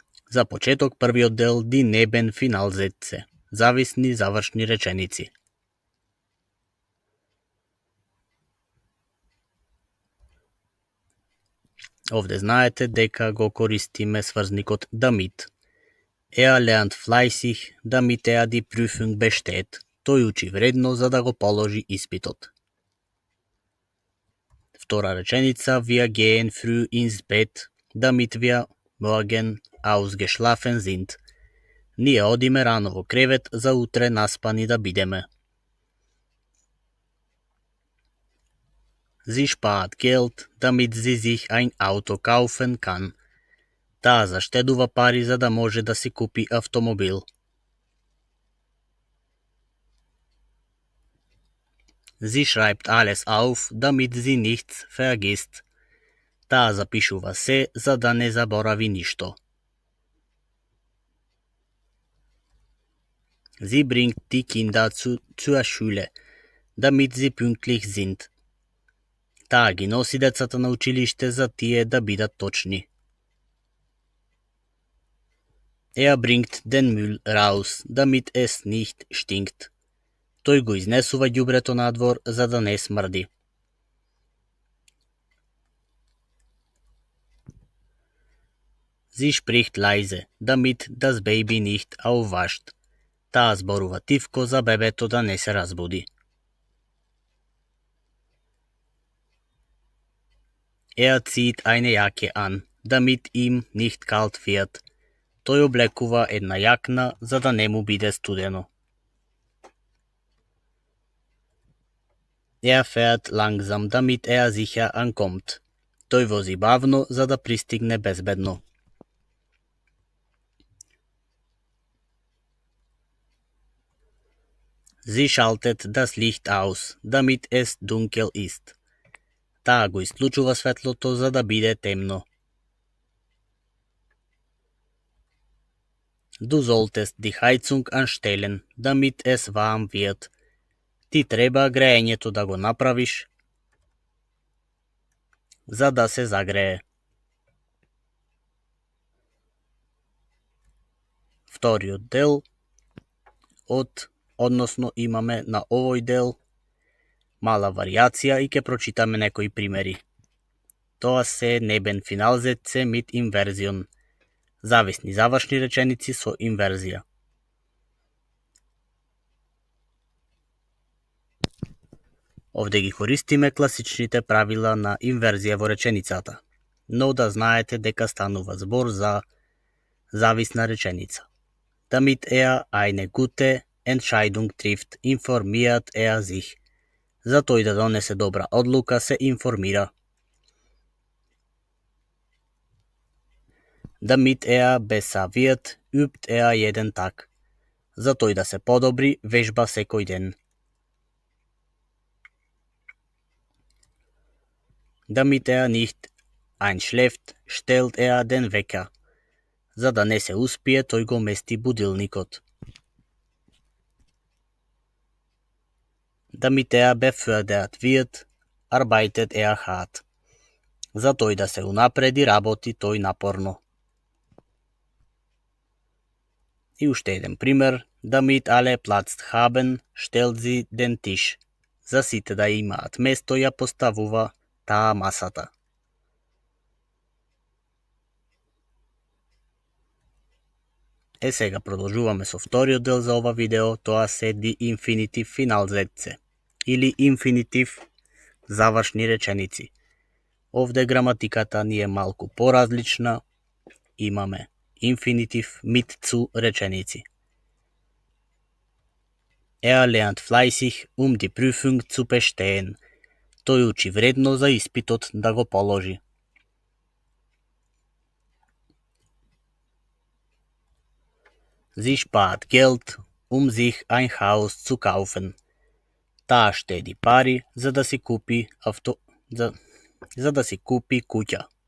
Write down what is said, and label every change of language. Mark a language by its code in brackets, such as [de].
[mk] За почеток првиот дел die Nebenfinalsätze, зависни завршни реченици. Овде знаете дека го користиме сврзникот damit. [de] Er lernt fleißig, damit er die Prüfung besteht. [mk] Тој учи вредно за да го положи испитот. Втора реченица, [de] wir gehen früh ins Bett, damit wir morgen ausgeschlafen sind. [mk] Ние одиме рано во кревет за утре наспани да бидеме. [de] Sie spart Geld, damit sie sich ein Auto kaufen kann. [mk] Таа заштедува пари за да може да си купи автомобил. [de] Sie schreibt alles auf, damit sie nichts vergisst. [mk] Таа запишува се за да не заборави ништо. [de] Sie bringt die Kinder zur Schule, damit sie pünktlich sind. [mk] Таа ги носи децата на училиште за тие да бидат точни. [de] Er bringt den Müll raus, damit es nicht stinkt. [mk] Тој го изнесува ѓубрето надвор за да не смрди. [de] Sie spricht leise, damit das Baby nicht aufwacht. [mk] Таа зборува тивко за бебето да не се разбуди. [de] Er zieht eine Jacke an, damit ihm nicht kalt wird. [mk] Тој облекува една јакна за да не му биде студено. [de] Er fährt langsam, damit er sicher ankommt. [mk] Тој вози бавно за да пристигне безбедно. [de] Sie schaltet das Licht aus, damit es dunkel ist. [mk] Таа го исклучува светлото за да биде темно. [de] Du solltest die Heizung anstellen, damit es warm wird. [mk] Ти треба греењето да го направиш за да се загрее. Вториот дел односно имаме на овој дел мала варијација и ќе прочитаме некои примери. Тоа се Nebenfinalsätze mit Inversion, зависни завршни реченици со инверзија. Овде ги користиме класичните правила на инверзија во реченицата, но да знаете дека станува збор за зависна реченица. [de] Damit er eine gute Entscheidung trifft, informiert er sich. [mk] За тој да донесе добра одлука се информира. [de] Damit er besser wird, übt er jeden Tag. [mk] За тој да се подобри, вежба секој ден. [de] Damit er nicht einschläft, stellt er den Wecker. [mk] За да не се успие, тој го мести будилникот. [de] Damit er befördert wird, arbeitet er hart. [mk] За тој да се унапреди, работи тој напорно. И уште еден пример. [de] Damit alle Platz haben, stellt sie den Tisch. [mk] За сите да имаат место ја поставува таа масата. Сега продолжуваме со вториот дел за ова видео, тоа се die Infinitiv Finalsätze или инфинитив завршни реченици. Овде граматиката ни е малку поразлична, имаме инфинитив mit zu реченици. [de] Lernt fleißig, die Prüfung zu bestehen. [mk] Тој учи вредно за испитот да го положи. [de] Sie spart Geld, sich ein Haus zu kaufen. [mk] Таа штеди пари за да си купи куќа.